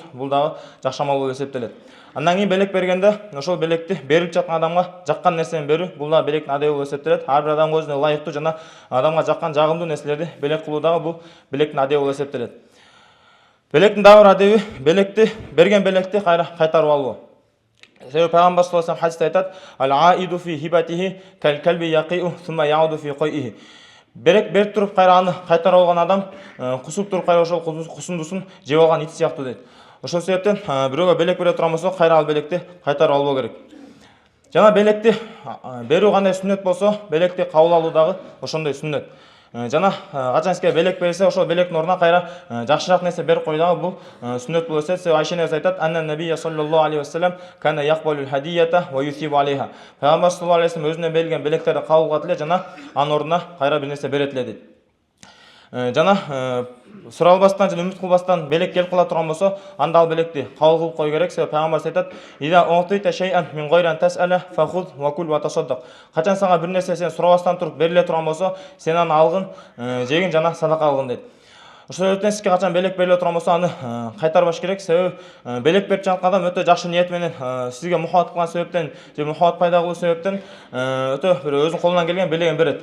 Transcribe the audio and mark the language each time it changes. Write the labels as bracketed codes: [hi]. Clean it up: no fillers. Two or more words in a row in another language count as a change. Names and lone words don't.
[ky] Бул дагы жакшы амал болуп эсептелет. Андан кийин белек бергенде ошол белекти берип жаткан адамга жаккан нерсени берүү, бул дагы белектин адеби болуп эсептелет. Ар бир адамга өзүнө ылайыктуу жана адамга жаккан жагымдуу нерселерди белек кылуу дагы бул белектин адеби болуп эсептелет. Белектин дагы бир адеби белекти берген белекти кайра кайтарып алуу. Себеби пайгамбар [ar] صلى الله عليه وسلم [ky] хадисте айтат: [ar] "العائد في هبته كالكلب يقيء ثم يعود في قيئه". [ky] Белек берип туруп кайра аны кайтарып алган адам кусуп туруп кайра ошол кусундусун жеп алган ит сыяктуу дейт. Ошол себептен бирөөгө белек бере турган болсо, кайра ал белекти кайтарып албоо керек. Жана белекти берүү кандай сүннөт болсо, белекти кабыл алуу дагы ошондой сүннөт. Жана качан сизге белек берилсе, ошол белектин ордуна кайра жакшыраак нерсе берип кой дагы бул сүннөт болуп эсептелет. Себеби Айша энебиз айтат: [ar] "أن النبي صلى الله عليه وسلم كان يقبل الهدية ويثيب عليها". [ky] Пайгамбар [ar] صلى الله عليه وسلم [ky] өзүнө берилген белектерди кабыл кылат эле жана анын ордуна кайра бир нерсе берет эле дейт. Жана суралбастан жана үмүт кылбастан белек келип кала турган болсо, анда ал белекти кабыл кылып кою керек. Себеби пайгамбарыбыз айтат: [ar] "إذا أوتيت شيئا من غير أن تسأل فخذ وكل وتصدق". [ky] Качан сага бир нерсе сен сурабастан туруп бериле турган болсо, сен аны алгын, жегин жана садака алгын дейт. Ошол себептен сизге качан белек бериле турган болсо, аны кайтарбаш керек. Себеби белек берип жаткан адам өтө жакшы ниет менен сизге мухаббат кылган себептен же мухаббат пайда кылуу себептен өтө бир өзүнүн колунан келген белегин берет.